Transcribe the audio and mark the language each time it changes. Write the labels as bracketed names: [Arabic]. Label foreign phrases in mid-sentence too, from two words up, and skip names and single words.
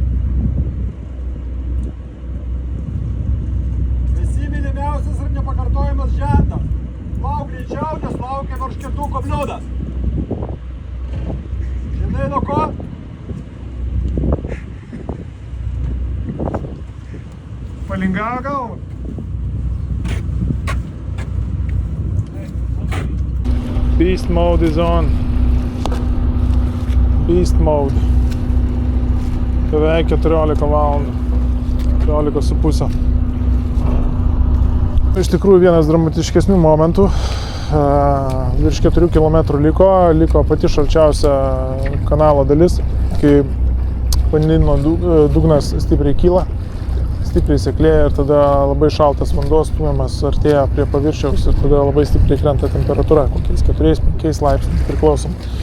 [Lithuanian] Esi mylimiausias ir nepakartojamas žentas. Lauk greičiau, nes laukia virš kirtuko bliūdas. Žinai nuo ko? Palingavo galvą. [English] Beast mode is on. Beast mode. [Lithuanian] Beveik 14 valandų. 14,5. Iš tikrųjų vienas dramatiškesnių momentų. Virš 4 km liko pati šalčiausia kanalo dalis, kai vandenyno dugnas stipriai kyla, stipriai seklėja ir tada labai šaltas vanduo stumiamas artėja prie paviršiaus ir tada labai stipriai krenta temperatūra, kokiais 4-5 laipsniais priklausom.